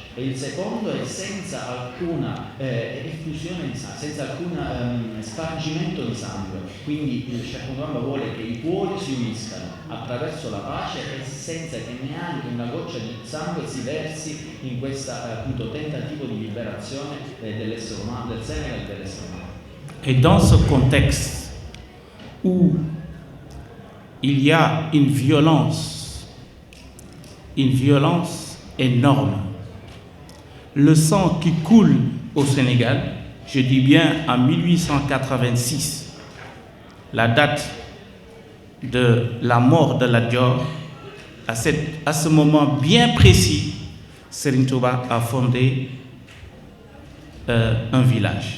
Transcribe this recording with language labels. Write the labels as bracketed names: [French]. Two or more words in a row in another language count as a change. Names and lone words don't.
[Italian] E il secondo è senza alcuna effusione di sangue, senza alcun spargimento di sangue. Quindi Cheikh Ahmadou Bamba vuole che i cuori si uniscano attraverso la pace e senza che neanche una goccia di sangue si versi in questo appunto tentativo di liberazione dell'essere umano, del Senegal e dell'essere umano. [French] Et dans ce contexte où il y a une violence énorme, le sang qui coule au Sénégal, je dis bien en 1886, la date de la mort de Lat Dior, à ce moment bien précis, Serigne Touba a fondé un village.